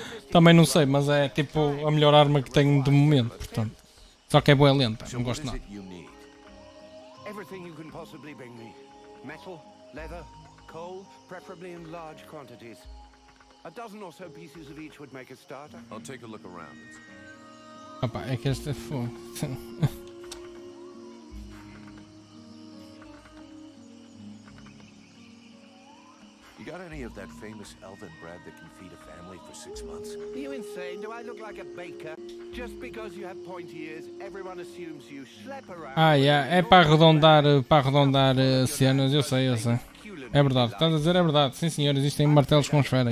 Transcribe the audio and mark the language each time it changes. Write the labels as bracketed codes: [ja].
[pt] Também não sei, mas é tipo a melhor arma que tenho de momento, portanto. Só que é boa lenta, não gosto nada. [en] Everything you can possibly bring me. Metal, leather, coal, preferably in large quantities. A dozen or so pieces of each would make a starter. I'll take a look around. [pt] Opa, é que este é fogo. [en] You got any of that famous elven bread that can feed a family for 6 months? Are you insane? Do I look like a baker? Just because you have pointy ears, everyone assumes you schlep around. Ah, yeah. [pt] É para arredondar cenas, eu sei. É verdade, estás a dizer é verdade. Sim senhor, existem martelos com esfera.